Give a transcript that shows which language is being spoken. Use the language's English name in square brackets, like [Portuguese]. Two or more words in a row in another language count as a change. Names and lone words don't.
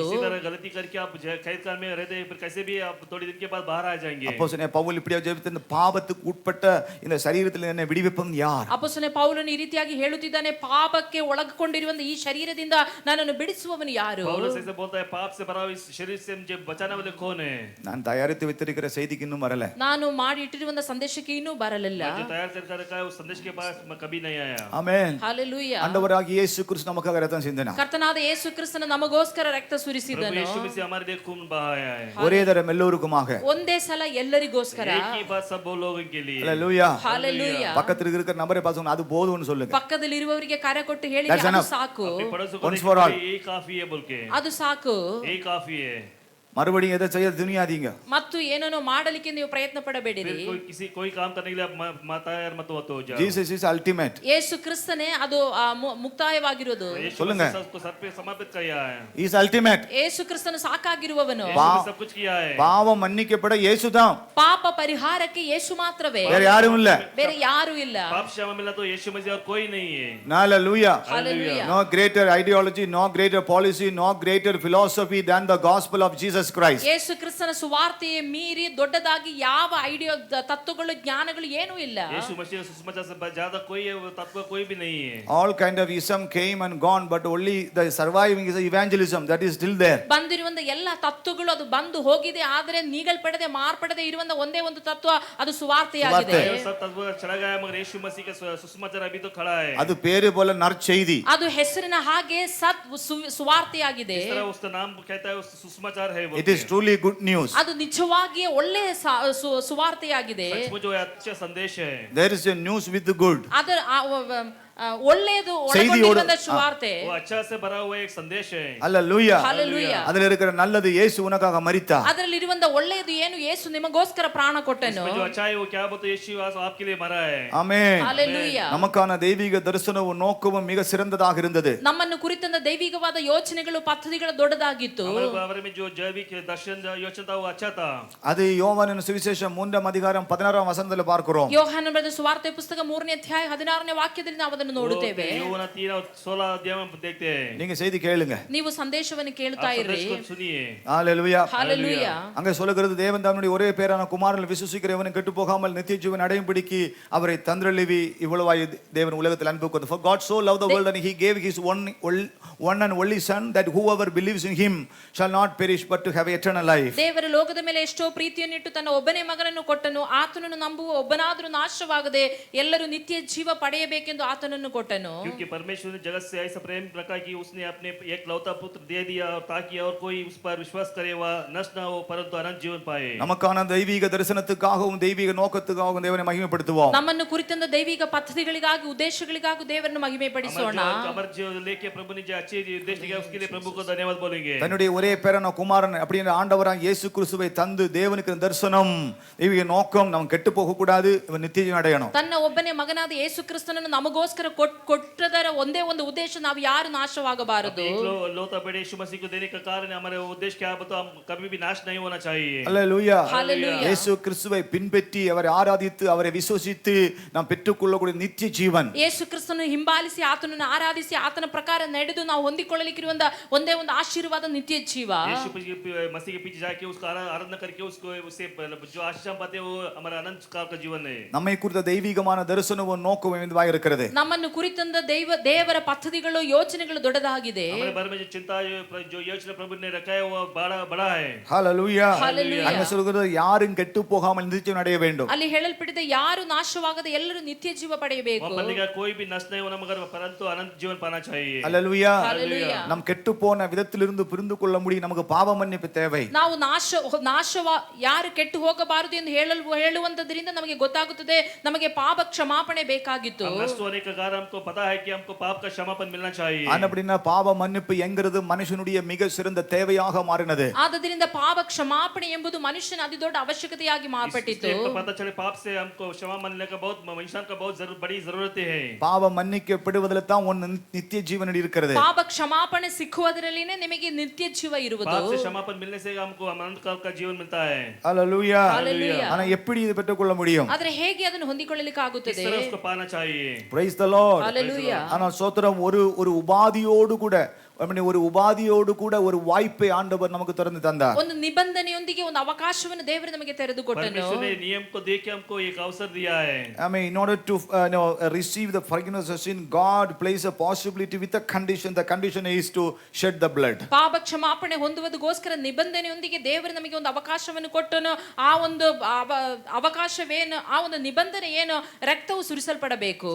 [Hindi] इसी तरह गलती करके आप कैद खाने में रहते फिर कैसे भी आप थोड़ी दिन के बाद बाहर आ जाएंगे. [Tamil] அப்போஸ்தலனாகிய பவுல் இப்படியே ஜெபித்து பாவத்துக்கு உட்பட்ட இந்த சரீரத்தில் என்னை விடுவிப்பவன் யார்? [Kannada] ಅಪೊಸ್ತಲನಾದ ಪೌಲನು ಈ ರೀತಿಯಾಗಿ ಹೇಳುತ್ತಿದ್ದಾನೆ, ಪಾಪಕ್ಕೆ ಒಳಗೊಂಡಿರುವಂತ ಈ ಶರೀರದಿಂದ ನನ್ನನ್ನು ಬಿಡಿಸುವವನು ಯಾರು? [Hindi] पौलुस ऐसे बोलता है, पाप से भरा हुआ इस शरीर से मुझे बचाने वाले कौन है? [Tamil] நான் தயாரித்து வைத்திருக்கிற செய்திக்கு இன்னும் வரல. [Kannada] ನಾನು ಮಾಡಿ ಇಟ್ಟಿರುವಂತ ಸಂದೇಶಕ್ಕೆ ಇನ್ನೂ ಬರಲಿಲ್ಲ. [Hindi] जो तैयार करके रखा है उस संदेश के पास कभी नहीं आया। [Tamil] ஆமென். [Kannada] ಹಲ್ಲೆಲೂಯಾ. [Tamil] ஆண்டவராகிய இயேசு கிறிஸ்து நமக்காக ரத்தம் சிந்தினார். [Kannada] ಕರ್ತನಾದ ಯೇಸು ಕ್ರಿಸ್ತನು ನಮಗೋಸ್ಕರ ರಕ್ತ [Hindi] प्रभु [Kannada] ಸುರಿಸಿದನು. [Hindi] यीशु मसीह हमारे लिए खून बहाया है। [Tamil] ஒரே தரம் எல்லோருக்குமாக. [Kannada] ಒಂದೇ ಸಲ ಎಲ್ಲರಿಗೋಸ್ಕರ. [Hindi] एक ही बात सब लोगों के लिए। [Tamil] ஹalleluya. [Kannada] ಹಲ್ಲೆಲೂಯಾ. [Tamil] பக்கத்துல இருக்கிற நபரை பார்த்து அது போதும்னு சொல்லுங்க. [Kannada] ಪಕ್ಕದಲ್ಲಿ ಇರುವವರಿಗೆ ಕರೆ ಕೊಟ್ಟು ಹೇಳಿ, [English] That's [Kannada] ಅದು [English] enough. [Kannada] ಸಾಕು, [Hindi] अपने पड़ोसियों को [English] Once for all. [Hindi] देखिए, यही काफी है बोल के। [Kannada] ಅದು ಸಾಕು. [Hindi] यही काफी है। [Tamil] மறுபடியும் எதை செய்ய துணியாதீங்க. [Kannada] ಮತ್ತು ಏನನ್ನು ಮಾಡಲಿಕ್ಕೆ ನೀವು ಪ್ರಯತ್ನ ಪಡಬೇಡಿರಿ. [Hindi] फिर कोई काम करने के लिए आप तैयार मत हो जाओ। [English] Jesus is ultimate. [Kannada] ಯೇಸು ಕ್ರಿಸ್ತನೇ ಅದು ಮುಕ್ತಾಯವಾಗಿರೋದು. [Hindi] यीशु [Tamil] சொல்லுங்க. [Hindi] मसीह सबको सर पे समर्पित किया है। [English] is ultimate. [Kannada] ಯೇಸು ಕ್ರಿಸ್ತನು ಸಾಕಾಗಿರುವವನು. [Hindi] यीशु ने सब कुछ किया है। [Tamil] பாவம் மன்னிக்கப்பட இயேசுதான். [Kannada] ಪಾಪ ಪರಿಹಾರಕ್ಕೆ ಯೇಸು ಮಾತ್ರವೇ, [Tamil] வேற யாரும் இல்ல. [Kannada] ಬೇರೆ ಯಾರು ಇಲ್ಲ. [Hindi] पाप क्षमा मिला तो यीशु मसीह और कोई नहीं है। [English] Hallelujah. Hallelujah. No greater ideology, no greater policy, no greater philosophy than the gospel of Jesus Christ. [Kannada] ಯೇಸು ಕ್ರಿಸ್ತನ ಸುವಾರ್ತೆಯ ಮೀರಿ ದೊಡ್ಡದಾಗಿ ಯಾವ ಐಡಿಯಾ, ತತ್ವಗಳು, ಜ್ಞಾನಗಳು ಏನೂ ಇಲ್ಲ. [Hindi] यीशु मसीह सुसमाचार से ज्यादा कोई तत्व कोई भी नहीं है। [English] All kind of ism came and gone, but only the surviving is evangelism that is still there. [Kannada] ಬಂದಿರುವಂತ ಎಲ್ಲ ತತ್ವಗಳು ಅದು ಬಂದು ಹೋಗಿದೆ, ಆದರೆ ನೀಗಲ್ಪಡದೆ ಮಾರ್ಪಡದೆ ಇರುವಂತ ಒಂದೇ ಒಂದು ತತ್ವ, ಅದು ಸುವಾರ್ತೆಯಾಗಿದೆ. ಸುವಾರ್ತೆ. [Hindi] सब तत्व चला गया मगर यीशु मसीह का सुसमाचार अभी तो खड़ा है। [Tamil] அது பேரு போல நற்செய்தி. [Kannada] ಅದು ಹೆಸರಿನ ಹಾಗೆ ಸುವಾರ್ತೆಯಾಗಿದೆ. [Hindi] इस तरह उसका नाम कहता है उस सुसमाचार है। [English] It is truly good news. [Kannada] ಅದು ನಿಜವಾಗಿಯೇ ಒಳ್ಳೆಯ ಸುವಾರ್ತೆಯಾಗಿದೆ. [Hindi] सचमुच वो अच्छा संदेश है। [English] There is a news with the good. [Kannada] ಅದರ ಒಳ್ಳೆಯದು [Tamil] செய்தியோடு [Kannada] ಒಳಗೊಂಡಿರುವಂತ ಸುವಾರ್ತೆ. [Hindi] वो अच्छा से भरा हुआ एक संदेश है। [English] Hallelujah. Hallelujah. [Tamil] அதுல இருக்கிற நல்லது இயேசு உனக்காக மரித்தார். [Kannada] ಅದರಲ್ಲಿ ಇರುವಂತ ಒಳ್ಳೆಯದು ಏನು, ಯೇಸು ನಿಮಗೋಸ್ಕರ ಪ್ರಾಣ ಕೊಟ್ಟನು. [Hindi] जो अच्छा है वो क्या बोलते यीशु आपके लिए मरा है। [Tamil] ஆமென். [Kannada] ಹಲ್ಲೆಲೂಯಾ. [Tamil] நமக்கான தெய்வீக தரிசனமும் நோக்கமும் மிக சிறந்ததாக இருந்தது. [Kannada] ನಮ್ಮನ್ನು ಕುರಿತಂತ ದೈವಿಕವಾದ ಯೋಚನೆಗಳು, ಪದ್ಧತಿಗಳು ದೊಡ್ಡದಾಗಿತ್ತು. [Hindi] हमारे में जो जैविक दर्शन योजना था वो अच्छा था। [Tamil] அது யோவானின் சுவிசேஷம் 3ஆம் அதிகாரம் 16ஆம் வசனத்துல பார்க்கிறோம். [Kannada] ಯೋಹಾನನ ಬರೆದ ಸುವಾರ್ತೆ ಪುಸ್ತಕ 3ನೇ ಅಧ್ಯಾಯ 16ನೇ ವಾಕ್ಯದಲ್ಲಿ ನಾವು ಅದನ್ನು ನೋಡುತ್ತೇವೆ. [Hindi] யோவாನ 3:16 अध्याय में देखते हैं। [Tamil] நீங்க செய்தி கேளுங்க. [Kannada] ನೀವು ಸಂದೇಶವನ್ನು ಕೇಳ್ತಾ ಇರಿ. [Hindi] संदेश को सुनिए। [Tamil] ஹalleluya. ஹalleluya. அங்க சொல்லுகிறது, தேவன் தம்முடைய ஒரே பேரான குமாரனில் விசுவாசிக்கிறவன் கெட்டு போகாமல் நித்திய ஜீவன் அடையும்படிக்கு அவரை தந்தருளி இவ்வளவாய் தேவன் உலகத்தில் அன்பு கூர்ந்தார். [English] For God so loved the world and he gave his one and only son that whoever believes in him shall not perish but to have eternal life. [Kannada] ದೇವರು ಲೋಕದ ಮೇಲೆ ಎಷ್ಟೋ ಪ್ರೀತಿಯನ್ನಿಟ್ಟು ತನ್ನ ಒಬ್ಬನೇ ಮಗನನ್ನು ಕೊಟ್ಟನು. ಆತನನ್ನು ನಂಬುವ ಒಬ್ಬನಾದರೂ ನಾಶವಾಗದೆ ಎಲ್ಲರೂ ನಿತ್ಯ ಜೀವ ಪಡೆಯಬೇಕೆಂದು ಆತನನ್ನು ಕೊಟ್ಟನು. [Hindi] क्योंकि परमेश्वर ने जगत से ऐसा प्रेम रखा कि उसने अपने एकलौता पुत्र दे दिया ताकि और कोई उस पर विश्वास करे वह नष्ट न हो परंतु अनंत जीवन पाए। [Tamil] நமக்கான தெய்வீக தரிசனத்துக்காகவும் தெய்வீக நோக்கத்துக்காகவும் தேவனை மகிமைப்படுத்துவோம். [Kannada] ನಮ್ಮನ್ನು ಕುರಿತಂತ ದೈವಿಕ ಪದ್ಧತಿಗಳಿಗಾಗಿ, ಉದ್ದೇಶಗಳಿಗಾಗಿ ದೇವರನ್ನು ಮಹಿಮೆ ಪಡಿಸೋಣ. [Hindi] हमारे जो लेके प्रभु ने जो अच्छे उद्देश्य दिया उसके लिए प्रभु को धन्यवाद बोलेंगे। [Tamil] தன்னுடைய ஒரே பேரான குமாரன் அப்படிங்கிற ஆண்டவராக இயேசு கிறிஸ்துவை தந்து தேவனுக்கு தரிசனம், தெய்வீக நோக்கம், நாம் கெட்டு போக கூடாது, நித்திய ஜீவன் அடையணும். [Kannada] ತನ್ನ ಒಬ್ಬನೇ ಮಗನಾದ ಯೇಸು ಕ್ರಿಸ್ತನನ್ನು ನಮಗೋಸ್ಕರ ಕೊಟ್ಟದರ ಒಂದೇ ಒಂದು ಉದ್ದೇಶ, ನಾವು ಯಾರು ನಾಶವಾಗಬಾರದು. [Hindi] लौता बेटे यीशु मसीह को देने का कारण हमारे उद्देश्य क्या है, हम कभी भी नाश नहीं होना चाहिए। [Tamil] அல்லேலூயா. [English] Hallelujah. [Tamil] இயேசு கிறிஸ்துவை பின்பற்றி அவரை ஆராதித்து அவரை விசுவாசித்து நாம் பெற்றுக்கொள்ளக்கூடிய நித்திய ஜீவன். [Kannada] ಯೇಸು ಕ್ರಿಸ್ತನನ್ನು ಹಿಂಬಾಲಿಸಿ ಆತನನ್ನು ಆರಾಧಿಸಿ ಆತನ ಪ್ರಕಾರ ನಡೆದು ನಾವು ಹೊಂದಿಕೊಳ್ಳಲಿಕ್ಕಿರುವಂತ ಒಂದೇ ಒಂದು ಆಶೀರ್ವಾದ ನಿತ್ಯ ಜೀವ. [Hindi] यीशु मसीह के पीछे जाके उसका आराधना करके उससे जो आशीष हम पाते हैं वो हमारा अनंत काल का जीवन है। [Tamil] நம்மை குறித்த தெய்வீகமான தரிசனமும் நோக்கமும் இதுவாக இருக்கிறது. [Kannada] ನಮ್ಮನ್ನು ಕುರಿತಂದ ದೇವರ ಪದ್ಧತಿಗಳು, ಯೋಚನೆಗಳು ದೊಡ್ಡದಾಗಿದೆ. [Hindi] हमारे बारे में जो चिंता जो योजना प्रभु ने रखा है वो बड़ा है। [Tamil] ஹalleluya. [English] Hallelujah. [Tamil] அங்க சொல்கிறது, யாரும் கெட்டு போகாமல் நித்திய ஜீவன் அடைய வேண்டும். [Kannada] ಅಲ್ಲಿ ಹೇಳಲ್ಪಟ್ಟಿದೆ, ಯಾರು ನಾಶವಾಗದೆ ಎಲ್ಲರೂ ನಿತ್ಯ ಜೀವ ಪಡೆಯಬೇಕು. [Hindi] वहाँ पर लिखा कोई भी नष्ट नहीं होना मगर परंतु अनंत जीवन पाना चाहिए। [Tamil] ஹalleluya. [English] Hallelujah. [Tamil] நாம் கெட்டு போன விதத்திலிருந்து புரிந்து கொள்ள முடியும், நமக்கு பாவ மன்னிப்பு தேவை. [Kannada] ನಾವು ಯಾರು ಕೆಟ್ಟು ಹೋಗಬಾರದು ಎಂದು ಹೇಳುವಂತದ್ರಿಂದ ನಮಗೆ ಗೊತ್ತಾಗುತ್ತದೆ, ನಮಗೆ ಪಾಪ ಕ್ಷಮಾಪಣೆ ಬೇಕಾಗಿತ್ತು. [Hindi] नष्ट होने का कारण हमको पता है कि हमको पाप का क्षमापन मिलना चाहिए। [Tamil] அப்படின்னா பாவ மன்னிப்பு என்கிறது மனுஷனுடைய மிக சிறந்த தேவையாக மாறினது. [Kannada] ಆದ್ದರಿಂದ ಪಾಪ ಕ್ಷಮಾಪಣೆ ಎಂಬುದು ಮನುಷ್ಯನ ಅತಿ ದೊಡ್ಡ ಅವಶ್ಯಕತೆಯಾಗಿ ಮಾರ್ಪಟ್ಟಿತು. [Hindi] इससे पता चले पाप से हमको क्षमा मिलने का बहुत इंसान का बहुत बड़ी जरूरत है। [Tamil] பாவ மன்னிக்கப்படுவதில் தான் ஒன்னு நித்திய ஜீவன் இருக்கிறது. [Kannada] ಪಾಪ ಕ್ಷಮಾಪಣೆ ಸಿಕ್ಕುವುದರಲ್ಲಿನೇ ನಿಮಗೆ ನಿತ್ಯ ಜೀವ ಇರುವುದು. [Hindi] पाप से क्षमापन मिलने से हमको अनंत काल का जीवन मिलता है। [Tamil] ஹalleluya. [English] Hallelujah. [Tamil] ஆனா எப்படி இது பெற்றுக்கொள்ள முடியும்? [Kannada] ಆದರೆ ಹೇಗೆ ಅದನ್ನು ಹೊಂದಿಕೊಳ್ಳಲಿಕ್ಕೆ [Hindi] किस [Kannada] ಆಗುತ್ತದೆ? [Hindi] तरह उसको पाना चाहिए? [English] Praise the Lord. Hallelujah. [Tamil] ஆனால் சோத்திரம் ஒரு உபாதியோடு கூட ஒரு உபாதியோடு கூட ஒரு வாய்ப்பை ஆண்டவர் நமக்கு திறந்து தந்தார். [Kannada] ಒಂದು ನಿಬಂಧನೆಯೊಂದಿಗೆ ಒಂದು ಅವಕಾಶವನ್ನು ದೇವರು ನಮಗೆ ತೆರೆದುಕೊಟ್ಟನು. [Hindi] परमेश्वर ने नियम को देख के हमको एक अवसर दिया है. [English] I mean, in order to receive the forgiveness of sin, God places a possibility with a condition. The condition is to shed the blood. [Kannada] ಪಾಪ ಕ್ಷಮಾಪಣೆ ಹೊಂದುವುದಕ್ಕೋಸ್ಕರ ನಿಬಂಧನೆಯೊಂದಿಗೆ ದೇವರು ನಮಗೆ ಒಂದು ಅವಕಾಶವನ್ನು ಕೊಟ್ಟನು. ಆ ಒಂದು ಅವಕಾಶವೇನು, ಆ ಒಂದು ನಿಬಂಧನೆ ಏನು, ರಕ್ತವು ಸುರಿಸಲ್ಪಡಬೇಕು.